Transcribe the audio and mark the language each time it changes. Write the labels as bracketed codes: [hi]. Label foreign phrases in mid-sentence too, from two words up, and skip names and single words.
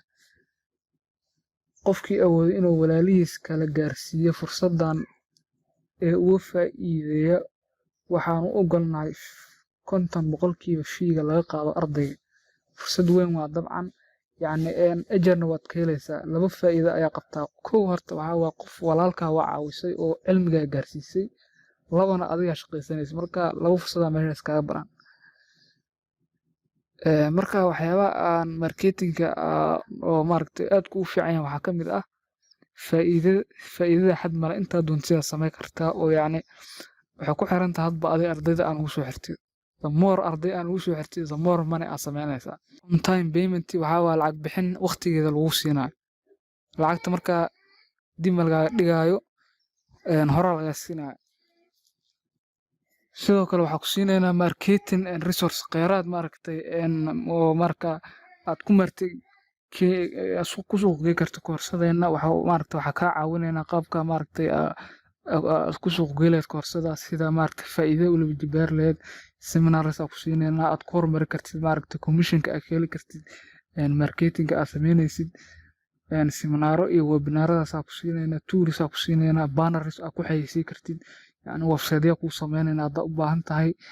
[so] qofkii awoodo inuu walaalihiis kala gaarsiiyo fursadan ee uga faa'iideeya waxaan u ogolnahay 50% fiiga laga qaado ardayga fursad weyn waa dabcan yacni ajarna waad ka helaysaa laba faa'iido ayaa qabtaa kow horta waxaa waa qof walaalkaa waa caawisay oo cilmigaa gaarsiisay labana adiga shaqaysanaysa marka laba fursada meeshaas kaga baran marka waxyaaba aan marketingka oo maaragtay aad ku fiican yahay waxaa ka mid ah faa'iidada xad male intaa doontidaa samayn kartaa oo yacni waxay ku xiran tahay hadba adiga ardayda aan ugu soo xirtid [en] the more [so] arday aan ugu soo xirtid [en] the more money [so] aad samaynaysaa [en] on time payment [so] waxaa waa lacag bixin waqtigeeda lagu siinayo lacagta marka dib lagaaga dhigaayo hore laga siinayo sidoo kale waxaa ku siinaynaa [en] marketing and resource [so] kheyraad maaragtay oo marka aad ku martay ku suuq gey karto koorsadeena waxaa kaa caawinaynaa qaabka ku suuq gey lahayd koorsadaas sida faa'iido u laba jibaar lahayd seminars ku siinaynaa aad ku horumari kartid commissionka aad ka heli kartid marketinga aad sameynaysid seminaaro iyo webinaaradaas ku siinaynaa tools ku siinaynaa banners aad ku xayeysiin kartid yani website ku sameynaynaa haddaad u baahan tahay